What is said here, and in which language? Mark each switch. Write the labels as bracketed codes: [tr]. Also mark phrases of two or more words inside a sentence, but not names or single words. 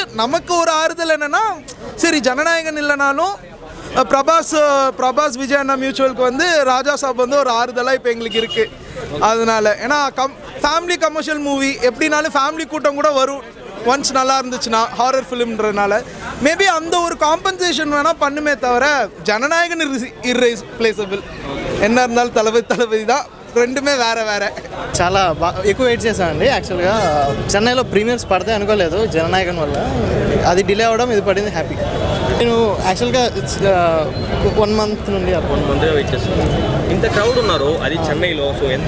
[ta] நமக்கு ஒரு ஆறுதல் என்னென்னா, சரி ஜனநாயகன் இல்லைனாலும் பிரபாஸ் விஜய் அண்ணா மியூச்சுவலுக்கு வந்து ராஜா சாப் வந்து ஒரு ஆறுதலாக இப்போ எங்களுக்கு இருக்குது. அதனால ஏன்னா [en] family commercial movie, [ta] எப்படினாலும் ஃபேமிலி கூட்டம் கூட வரும் ஒன்ஸ் நல்லா இருந்துச்சுன்னா, ஹாரர் ஃபிலிம்ன்றனால மேபி அந்த ஒரு காம்பன்சேஷன் வேணால் பண்ணுமே தவிர ஜனநாயகன் இர்ரீப்ளேசபிள். என்ன இருந்தாலும் தளபதி தான், ரெண்டுமே வேற. [te] చాలా ఎక్కువ వెయిట్ చేశానండి. యాక్చువల్గా చెన్నైలో ప్రీమియర్స్ పడతాయి అనుకోలేదు, జననాయకన్ వల్ల అది డిలే అవ్వడం, ఇది పడింది హ్యాపీ. నేను యాక్చువల్గా 1 month నుండి వెయిట్ చేస్తాను. ఇంత క్రౌడ్ ఉన్నారు, అది చెన్నైలో. సో ఎంత